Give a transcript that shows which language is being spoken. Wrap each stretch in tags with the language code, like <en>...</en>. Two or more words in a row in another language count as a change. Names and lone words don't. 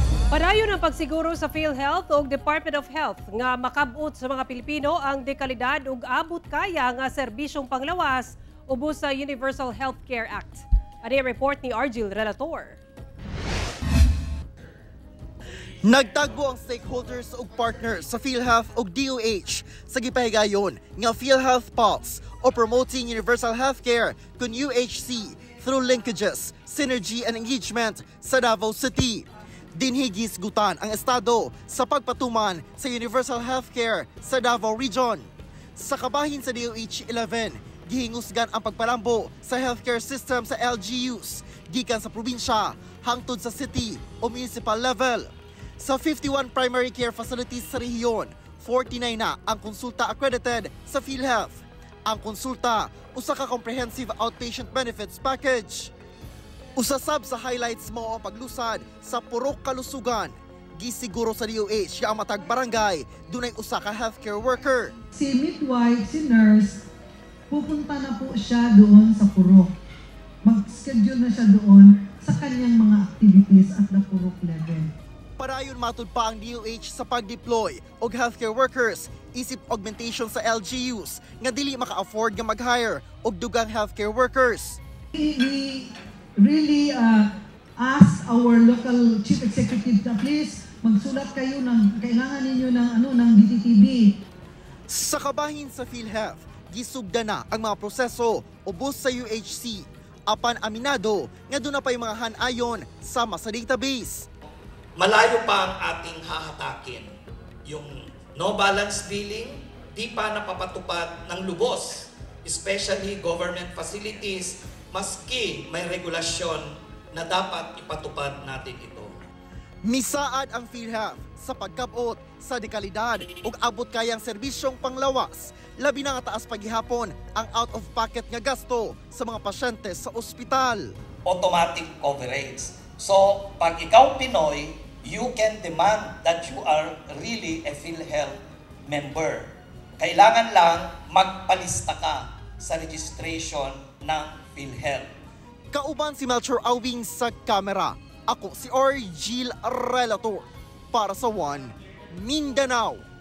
<ceb>Padayon ang pagsiguro sa PhilHealth o Department of Health nga makabot sa mga Pilipino ang dekalidad ug abot kaya nga serbisyong panglawas ubos sa Universal Healthcare Act. Ani report ni Argil Relator. Nagtagbo ang stakeholders ug partners sa PhilHealth ug DOH sa gipahigayon nga PhilHealth Pulse o Promoting Universal Healthcare kun UHC</ceb> <en>through linkages, synergy and engagement</en> <ceb>sa Davao City. Dinhigis gutan ang estado sa pagpatuman sa Universal Healthcare sa Davao Region. Sa kabahin sa DOH 11, gihingusgan ang pagpalambo sa</ceb> <en>healthcare system</en> <ceb>sa LGUs gikan sa probinsya hangtod sa city o</ceb> <en>municipal level.</en> <ceb>Sa 51</ceb> <en>primary care facilities</en> <ceb>sa rehiyon, 49 na ang konsulta accredited sa PhilHealth. Ang konsulta usa ka</ceb> <en>comprehensive outpatient benefits package.</en> <ceb>Usasab sa highlights mo ang paglusad sa purok kalusugan. Gisiguro sa DOH nga ang matag barangay dunay usa ka</ceb> <en>healthcare worker.</en> <tl>Si midwife, si nurse, pupunta na po siya doon sa purok. Mag-schedule na siya doon sa kanyang mga activities</tl> <en>at the purok level.</en> <ceb>Padayon matud pa ang DOH sa pag-deploy og</ceb> <en>healthcare workers</en> <ceb>isip augmentation sa LGUs nga dili maka-afford nga mag-hire og dugang</ceb> <en>healthcare workers. We really ask our local chief executive</en> <tl>na please magsulat kayo ng kailangan ninyo ng DTTB.</tl> <ceb>Sa kabahin sa PhilHealth, gisugda na ang mga proseso ubos sa UHC. Apan aminado nga doon na pa yung mga hanayon sama sa database.</ceb> <tl>Malayo pa ang ating hahatakin. Yung</tl> <en>no balance billing,</en> <tl>di pa napapatupad ng lubos,</tl> <en>especially government facilities,</en> <tl>maski may regulasyon na dapat ipatupad natin ito.</tl> <ceb>Misaad ang PhilHealth sa pagkabot sa dekalidad ug abot kayang serbisyong panglawas. Labi na nga taas paghihapon ang out-of-pocket nga gasto sa mga pasyente sa ospital.</ceb> <en>Automatic coverage. So,</en> <tl>pag ikaw</tl> <en>Pinoy, you can demand that you are really a PhilHealth member.</en> <tl>Kailangan lang magpalista ka sa registration ng PhilHealth.</tl> <ceb>Kauban si Melchor Awing sa kamera. Ako si Argil Relator para sa One Mindanao.</ceb>